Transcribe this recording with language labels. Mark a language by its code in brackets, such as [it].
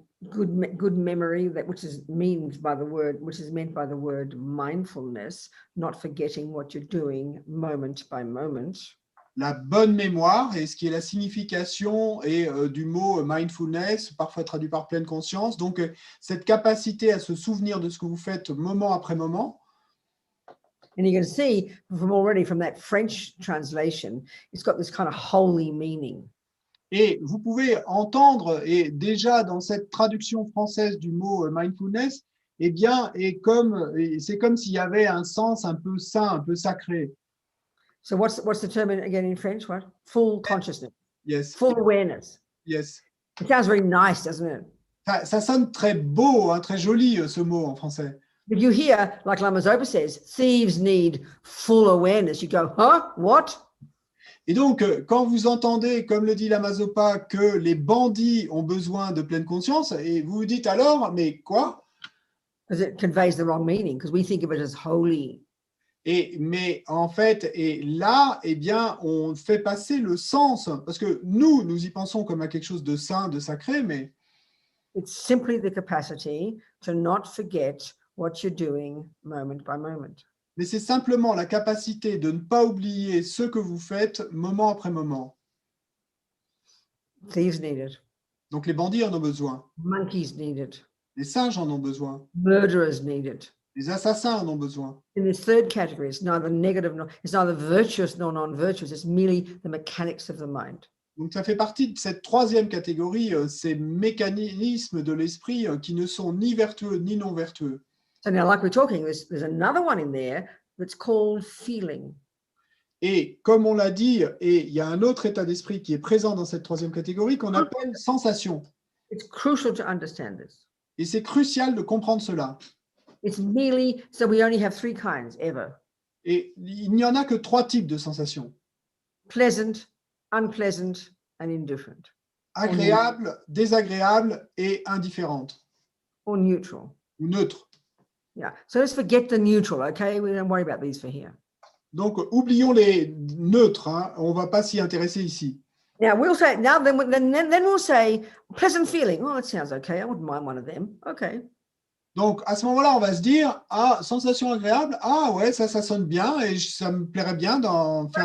[en] Good memory, which is meant by the word mindfulness, not forgetting what you're doing moment by moment. [fr] La bonne mémoire, et ce qui est la signification du mot mindfulness, parfois traduit par pleine conscience. Donc, cette capacité à se souvenir de ce que vous faites moment après moment. [en] And you can see from that French translation, it's got this kind of holy meaning. [fr] Et vous pouvez entendre, et déjà dans cette traduction française du mot mindfulness, eh bien, c'est comme s'il y avait un sens un peu saint, un peu sacré. [en] So what's the term again in French? What? Full consciousness. Yes. Full awareness. Yes. It sounds very nice, doesn't it? [fr] Ça sonne très beau, hein, très joli ce mot en français. [en] But you hear, like Lama Zopa says, thieves need full awareness. You go, huh? What? [fr] Et donc, quand vous entendez, comme le dit Lama Zopa, que les bandits ont besoin de pleine conscience, et vous vous dites alors, mais quoi? [en] Because it conveys the wrong meaning, because we think of it as holy. [fr] Mais en fait, là, eh bien, on fait passer le sens, parce que nous y pensons comme à quelque chose de saint, de sacré, mais [en] it's simply the capacity to not forget what you're doing moment by moment. [fr] Mais c'est simplement la capacité de ne pas oublier ce que vous faites moment après moment. [en] Thieves need it. [fr] Donc les bandits en ont besoin. [en] Monkeys need it. [fr] Les singes en ont besoin. [en] Murderers need it. [fr] Les assassins en ont besoin. [en] In this third category, it's neither negative, it's neither virtuous nor non-virtuous. It's merely the mechanics of the mind. [fr] Donc ça fait partie de cette troisième catégorie, ces mécanismes de l'esprit qui ne sont ni vertueux ni non vertueux. [en] So now, like we're talking, there's another one in there that's called feeling. [fr] Et comme on l'a dit, il y a un autre état d'esprit qui est présent dans cette troisième catégorie qu'on appelle sensation. [en] It's crucial to understand this. [fr] Et c'est crucial de comprendre cela. [en] It's merely, so we only have 3 kinds ever. [fr] Et il n'y en a que 3 types de sensations. [en] Pleasant, unpleasant, and indifferent. [fr] Agréable, désagréable et indifférente. [en] Or neutral. [fr] Ou neutre. [en] Yeah. So let's forget the neutral, okay? We don't worry about these for here. [fr] Donc, oublions les neutres. Hein. On ne va pas s'y intéresser ici. [en] Now we'll say, then we'll say pleasant feeling. Oh, that sounds okay. I wouldn't mind one of them. Okay. [fr] Donc, à ce moment-là, on va se dire, ah, sensation agréable, ah ouais, ça sonne bien et ça me plairait bien d'en faire.